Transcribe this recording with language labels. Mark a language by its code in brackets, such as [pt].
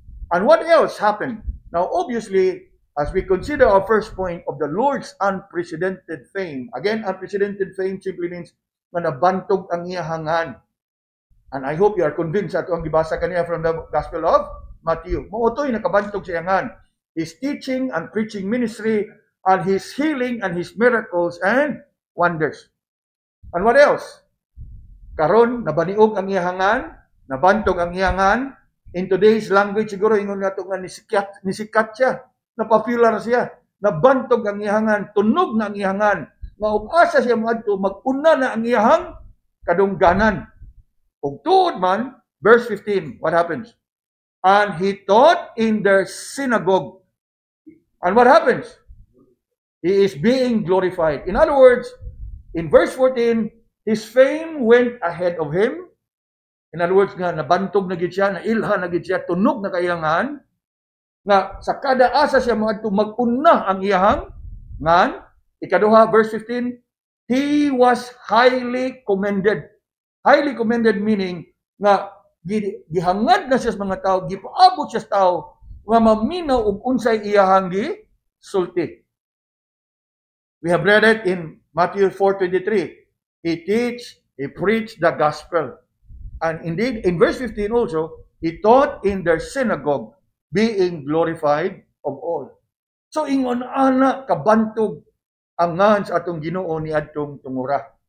[en] And what else happened? Now, obviously, as we consider our first point of the Lord's unprecedented fame, again, unprecedented fame simply means [ceb] na nabantog ang iyahangan. [en] And I hope you are convinced at [ceb] ang gibasa kaniya [en] from the Gospel of Matthew. [ceb] Mautoy nakabantog sa iyahangan. [en] His teaching and preaching ministry, and his healing and his miracles and wonders. And what else? [ceb] Karon nabaniog ang iyahangan, nabantog ang iyahangan. [en] In today's language [ceb] siguro ingon nato nga nisikat siya, napopular siya, nabantog ang iyahangan, tunog na ang iyahangan, maug-asa siya maadto mag-una na ang iyahang kadungganan. Ug tuod man, verse 15, [en] what happens? And he taught in their synagogue. And what happens? He is being glorified. In other words, in verse 14, his fame went ahead of him. [ceb] In other words, nga nabantog na gid siya, nailha na gid siya, tunog na kailangan, nga sa kada asa siya maadto mag-una ang iyahang ngan. [en] Ikaduha, verse 15, he was highly commended. Highly commended meaning [ceb] nga gihangad na siya sa mga tao, gipaabot siya sa tao, nga maminaw og unsay iyahang gisulti. [en] We have read it in Matthew 4:23. He preached the gospel. And indeed, in verse 15 also, he taught in their synagogue, being glorified of all. [ceb] So, ingon ana kabantog ang ngan sa atong Ginoo ni adtong tungura.